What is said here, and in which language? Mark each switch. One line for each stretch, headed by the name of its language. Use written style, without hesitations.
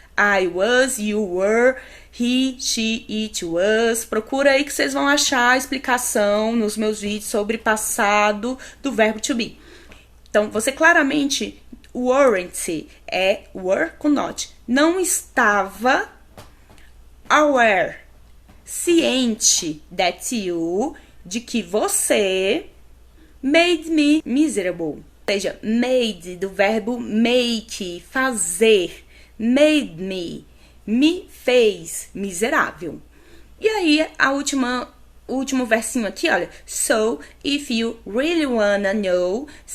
English: I was, you were, he, she, it was.
Portuguese: Procura aí que vocês vão achar a explicação nos meus vídeos sobre passado do verbo to be. Então, você claramente, weren't é were com not. Não estava aware, ciente that you, de que você
English: made me miserable.
Portuguese: Ou seja, made do verbo make, fazer. Made me fez miserável. E aí, o último versinho aqui, olha.
English: So, if you really wanna know...